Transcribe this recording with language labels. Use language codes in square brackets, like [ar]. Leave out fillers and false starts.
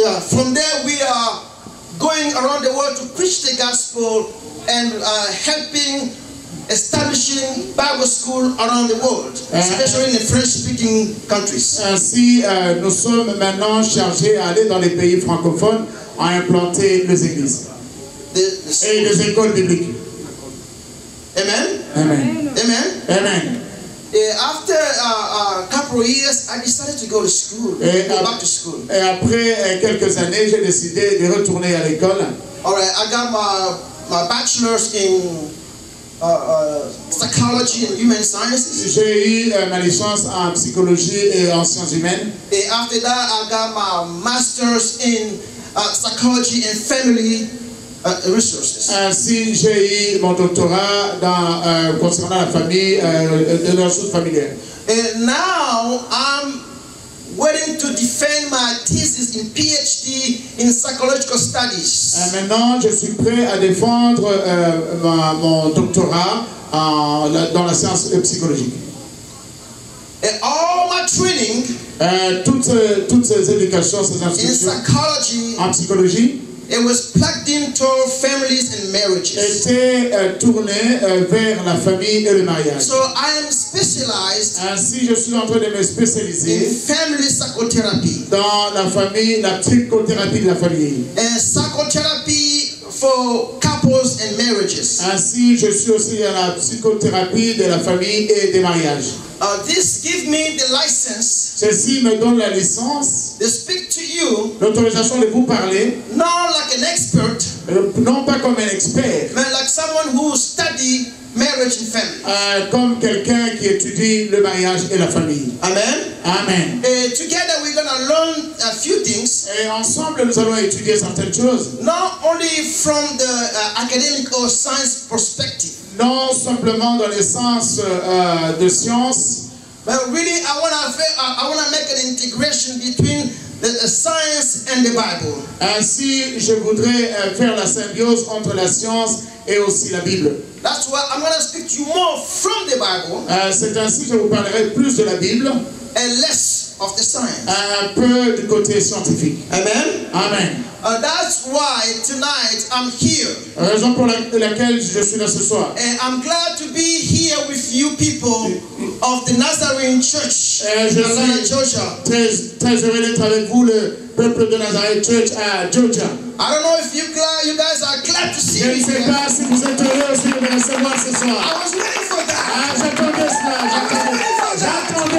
[en] From there, we are going around the world to preach the gospel and helping establishing Bible school around the world, especially in the French-speaking countries. [fr] Ainsi, nous sommes maintenant chargés à aller dans les pays francophones à implanter les églises et les écoles bibliques. [en] Amen? Amen. Amen? Amen. After a couple of years, I decided to go to school, go back to school. [fr] Et après quelques années, j'ai décidé de retourner à l'école. [en] All right, I got my bachelor's in psychology and human sciences. [fr] J'ai eu ma licence en psychologie et en sciences humaines. [en] And after that, I got my master's in psychology and family resources. [fr] Ainsi, j'ai eu mon doctorat concernant la famille, les ressources familiales. [en] And now I'm waiting to defend my thesis in PhD in psychological studies. [fr] Maintenant, je suis prêt à défendre mon doctorat dans la science psychologique. [en] And all my training [fr] Toutes ces éducations, ces [en] in [fr] instructions [en] psychology, [fr] en psychologie [en] it was plugged into families and marriages. [fr] étaient tournées vers la famille et le mariage. [en] So I am specialized [fr] Ainsi, je suis en train de me [en] in [fr] spécialiser [en] family psychotherapy [fr] dans la famille, la psychothérapie de la famille. [en] and psychotherapy for couples and marriages. [fr] Ainsi, je suis aussi dans la psychothérapie de la famille et des mariages. [en] This gives me the license [fr] Ceci me donne la licence, [en] to speak to you, [fr] l'autorisation de vous parler, [en] not like an expert, [fr] non pas comme un expert, [en] but like someone who study marriage and family. [fr] comme quelqu'un qui étudie le mariage et la famille. [en] Amen. Amen. Together we're going to learn a few things, [fr] Et ensemble, nous allons étudier certaines choses, [en] not only from the academic or science perspective, [fr] non simplement dans les sens de science, [en] but really I want to make an integration between the science and the Bible. [fr] Ainsi, je voudrais faire la symbiose entre la science et aussi la Bible. [en] That's why I'm going to speak to you more from the Bible [fr] C'est ainsi que je vous parlerai plus de la Bible, [en] and less of the science. [fr] un peu du côté scientifique. [en] Amen. Amen. That's why tonight I'm here. [fr] Raison pour laquelle je suis là ce soir. [en] And I'm glad to be here with you people of the Nazarene Church [fr] Je [en] in Atlanta, [fr] suis [en] Georgia. [fr] très heureux d'être avec vous, le peuple de Nazareth Church à Georgia. [en] I don't know if you guys are glad to see [fr] Je [en] me [fr] ne sais [en] here. [fr] pas si vous êtes heureux aussi de me recevoir ce soir. [en] I was waiting for that. [fr] J'attendais cela, j'attendais